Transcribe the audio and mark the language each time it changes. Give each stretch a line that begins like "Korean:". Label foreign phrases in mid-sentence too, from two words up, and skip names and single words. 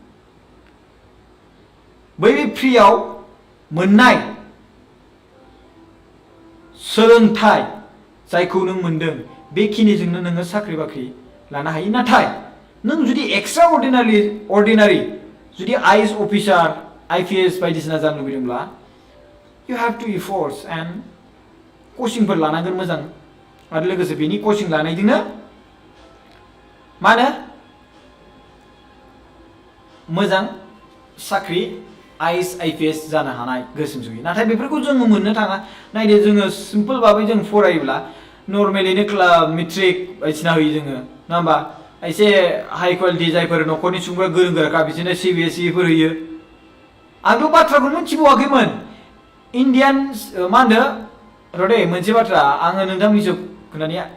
Bodo: बै फ्रियाव मोननाय सोलोंथाइ जायखौ नों मोनदों बेखिनिजोंनो नोङो साख्रि बाख्रि लानो हायो नाथाय नों जुदि
English: extra ordinary
Bodo: जुदि
English: IAS officer
Bodo: आईपीएस बायदिसिना जानो लुबैदोंब्ला
English: you have to efforts
Bodo: and कोचिंफोर लानांगोन मोजां आरो लोगोसे बेनि कोचिं लानायजोंनो मा होनो मोजां साख्रि आईएस आईपीएस जानो हानाय गोसोम जयो नाथाय बेफोरखौ जोङो मोननो थाङा नायदो जोङो सिम्पल भाबै जों फरायोब्ला नर्मेलिनो मेट्रिक बायदिसिना होयो जोङो नङा होमबा एसे
English: high quality
Bodo: जायफोर न'खरनि सुबुंफोरा गोरों गोराखा बिदिनो सीबीएसई फोर होयो आंथ' बाथ्राखौ मिथिबावाखैमोन इन्डियान मा होनो र'दे मोनसे बाथ्रा आङो नोंथांमोननिसिम खोन्थानि